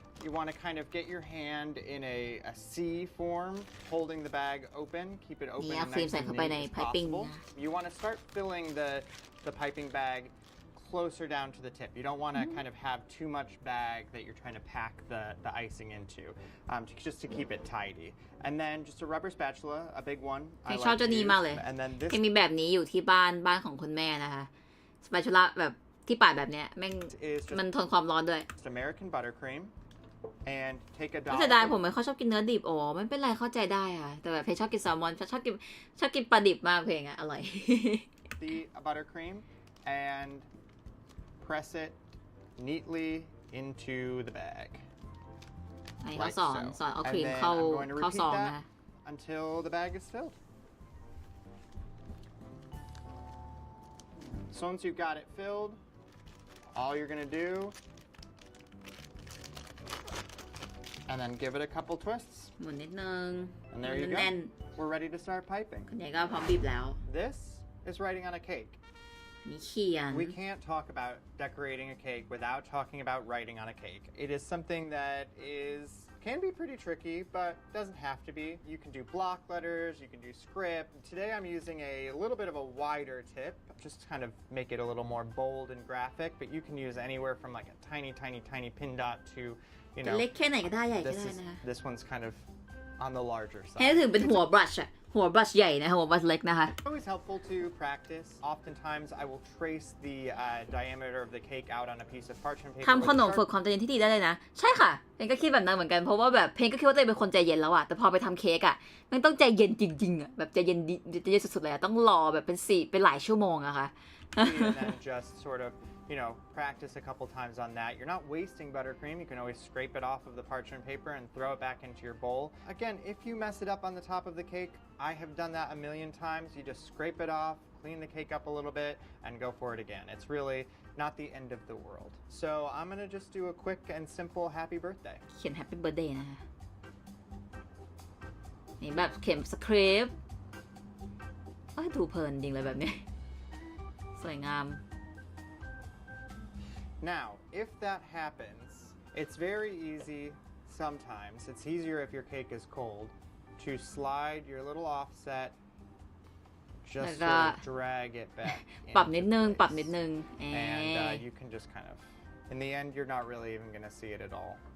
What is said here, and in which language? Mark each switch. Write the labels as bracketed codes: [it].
[en] You want to kind of get your hand in a C form, holding the bag open, keep it open and nice and neat as possible. You want to start filling the piping bag closer down to the tip. You don't want to kind of have too much bag that you're trying to pack the icing into, just to keep it tidy. And then just a rubber spatula, a big one. I like to use. And then this [th] มีแบบนี้อยู่ที่บ้านของคุณแม่นะคะสปาชูล่าแบบที่ปาดแบบเนี้ยแม่งมันทนความร้อนด้วย [en] American buttercream. And take a [th] ไม่เสียดายผมไม่ค่อยชอบกินเนื้อดิบไม่เป็นไรเข้าใจได้ค่ะแต่แบบเพชรชอบกินแซลมอนชอบกินปลาดิบมากเพลงอะอร่อย [en] The buttercream and press it neatly into the bag. [th] เขาสอนเอาครีมเข้าซองนะ [en] Until the bag is filled. So once you've got it filled, all you're gonna do. And then give it a couple twists. [th] หมุนนิดนึง [en] And there you go. We're ready to start piping. [th] คุณใหญ่ก็พร้อมบีบแล้ว [en] This is writing on a cake. [th] นี่เขียน [en] We can't talk about decorating a cake without talking about writing on a cake. It is something that can be pretty tricky, but doesn't have to be. You can do block letters, you can do script. Today I'm using a little bit of a wider tip, just to kind of make it a little more bold and graphic, but you can use anywhere from like a tiny pin dot to you know, [th] เล็กแค่ไหนก็ได้ใหญ่ก็ได้นะ [en] this one's kind of on the larger side. [th] ให้ถึงเป็นหัวบรัชอะ หัวบรัชใหญ่นะหัวบรัชเล็กนะคะ [en] Always helpful to practice. Oftentimes, I will trace the diameter of the cake out on a piece of parchment paper. [th] ทำขนมฝึกความใจเย็นที่ดีได้เลยนะ ใช่ค่ะเพนก็คิดแบบนั้นเหมือนกันเพราะว่าแบบเพนก็คิดว่าตัวเองเป็นคนใจเย็นแล้วอะแต่พอไปทำเค้กอะมันต้องใจเย็นจริงๆอะแบบใจเย็นใจเย็นสุดๆเลยอะต้องรอแบบเป็นหลายชั่วโมงอะค่ะ [en] And then just sort of, practice a couple times on that. You're not wasting buttercream. You can always scrape it off of the parchment paper and throw it back into your bowl. Again, if you mess it up on the top of the cake, I have done that a million times. You just scrape it off, clean the cake up a little bit, and go for it again. It's really not the end of the world. So I'm going to just do a quick and simple happy birthday. [th] เขียน [en] Happy Birthday [th] นะคะนี่แบบเขียนสคริปต์ดูเพลินจริงเลยแบบนี้สวยงาม [en] Now, if that happens, it's very easy sometimes. It's easier if your cake is cold to slide your little offset, just sort of drag it back. [th] ปรับนิดนึง [en] And you can just kind of, in the end, you're not really even going to see it at all.